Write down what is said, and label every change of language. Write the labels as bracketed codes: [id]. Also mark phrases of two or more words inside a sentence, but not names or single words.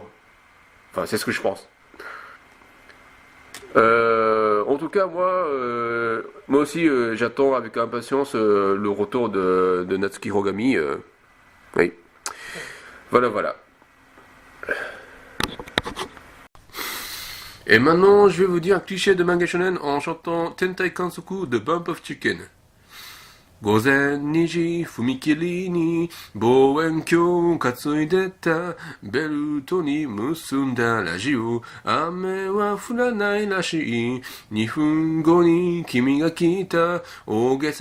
[fr] Enfin, c'est ce que je pense. En tout cas, moi aussi, j'attends avec impatience le retour de Natsuki Rogami. Oui. Voilà, voilà. Et maintenant, je vais vous dire un cliché de manga shonen en chantant Tentai Kansoku de Bump of Chicken. [ja] 午前2時踏切に望遠鏡担いでたベルトに結んだラジオ雨は降らないらしい2分後に君が来た大げ